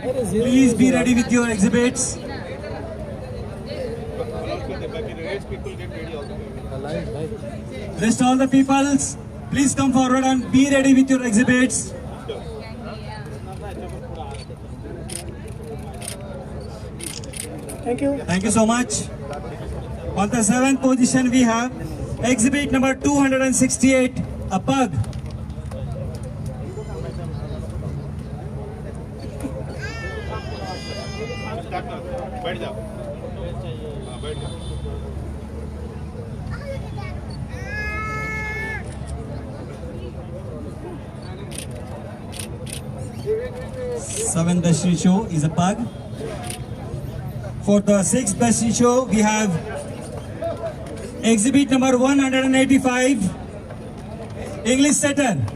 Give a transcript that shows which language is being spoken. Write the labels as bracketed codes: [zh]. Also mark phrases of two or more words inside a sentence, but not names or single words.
[en] Please be ready with your exhibits. Rest all the peoples, please come forward and be ready with your exhibits. Thank you. Thank you so much. On the 7th position we have exhibit number 268, a pug. [hi] बैठ जाओ हाँ, बैठ जाओ [en] Seventh best in show is a pug. For the 6th best in show, we have exhibit number 185, English Setter.